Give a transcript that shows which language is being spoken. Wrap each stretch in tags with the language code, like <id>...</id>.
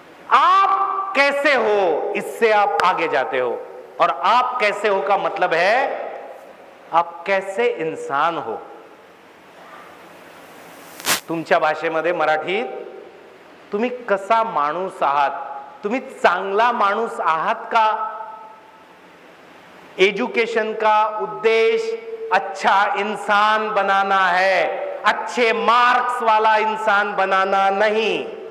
<hi>आप कैसे हो इससे आप आगे जाते हो. और आप कैसे हो का मतलब है आप कैसे इंसान हो.</hi> <mr>तुमच्या भाषेमध्ये मराठीत तुम्ही कसा माणूस आहात, तुम्ही चांगला माणूस आहात का.</mr> <hi>एजुकेशन का उद्देश्य अच्छा इंसान बनाना है, अच्छे मार्क्स वाला इंसान बनाना नहीं.</hi>